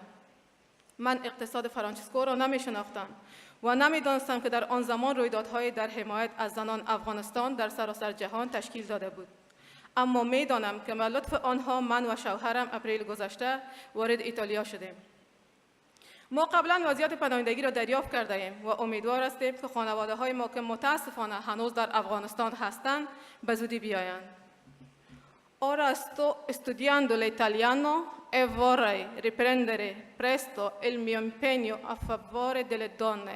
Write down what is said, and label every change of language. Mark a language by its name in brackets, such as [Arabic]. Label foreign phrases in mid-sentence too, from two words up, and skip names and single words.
[Persian] من اقتصاد فرانچسکو را نمیشناختم و نمیدانستم که در آن زمان رویدادهای در حمایت از زنان افغانستان در سراسر جهان تشکیل داده بود. اما میدانم که به لطف آنها من و شوهرم اپریل گذشته وارد ایتالیا شدیم. ما قبلا وضعیت پناهندگی را دریافت کرده ایم و امیدوار هستیم که خانواده های ما که متاسفانه هنوز در افغانستان هستند به زودی بیایند. [Italian] Ora sto studiando l'italiano e vorrei riprendere presto il mio impegno a favore delle donne.